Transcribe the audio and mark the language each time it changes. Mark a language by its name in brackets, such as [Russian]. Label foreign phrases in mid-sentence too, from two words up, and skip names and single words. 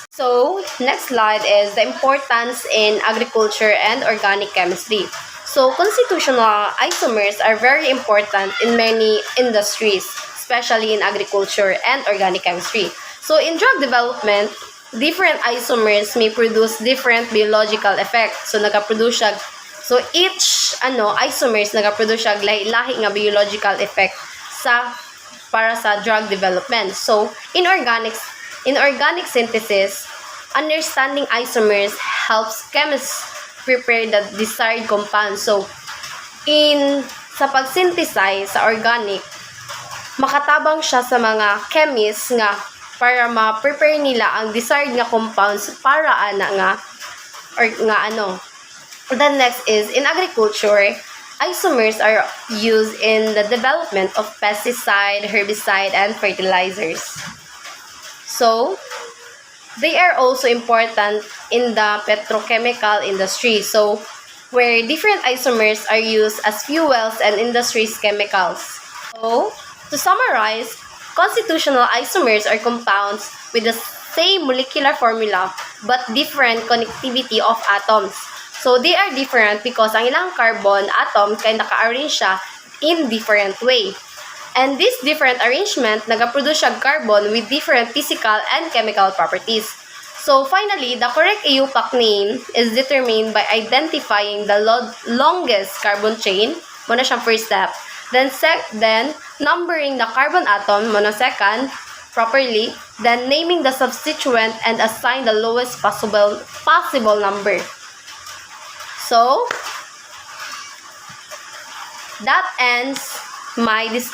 [English] So next slide is the importance in agriculture and organic chemistry. So constitutional isomers are very important in many industries, especially in agriculture and organic chemistry. So in drug development, different isomers may produce different biological effects. [Cebuano] So nagaproduce siya, so [English] each isomers [Cebuano] nagaproduce siya lahi nga [English] biological effect [Cebuano] para sa [English] drug development. So in organic synthesis, understanding isomers helps chemists prepare the desired compound. [Cebuano] So sa pag-synthesize sa organic, makatabang siya sa mga chemists nga para ma-prepare nila ang desired nga compounds para [English] The next is in agriculture, isomers are used in the development of pesticide, herbicide, and fertilizers. So, they are also important in the petrochemical industry. So, where different isomers are used as fuels and industries chemicals. So, to summarize, constitutional isomers are compounds with the same molecular formula but different connectivity of atoms. So, they are different because [Cebuano] ang ilang carbon atom kay naka-arrange siya [English] in different way. And this different arrangement [Cebuano] nagaproduce siya [English] carbon with different physical and chemical properties. So finally, the correct EUPAC name is determined by identifying the longest carbon chain, [Cebuano] muna siyang [English] first step. Then numbering the carbon atom, muna second, properly. Then naming the substituent and assign the lowest possible number. So, that ends my discussion.